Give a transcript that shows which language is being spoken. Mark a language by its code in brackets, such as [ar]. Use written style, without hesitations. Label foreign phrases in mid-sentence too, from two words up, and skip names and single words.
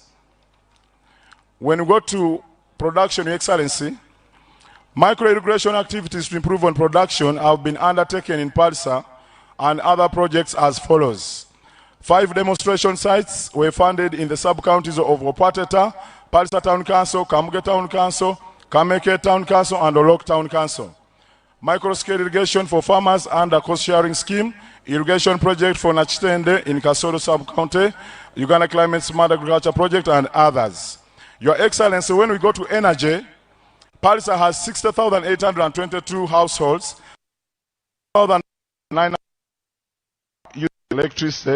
[en] When we go to production, Your Excellency, micro-irrigation activities to improve on production have been undertaken in Palisa and other projects as follows. 5 demonstration sites were funded in the sub-counties of Opateta, Palisa Town Council, Kamuge Town Council, Kameke Town Council, and Olok Town Council. Micro-scale irrigation for farmers under cost-sharing scheme, irrigation project for Nachitende in Kasoro sub-county, Uganda Climate Smart Agriculture Project, and others. Your Excellency, when we go to energy, Palisa has 60,822 households, 900 use electricity.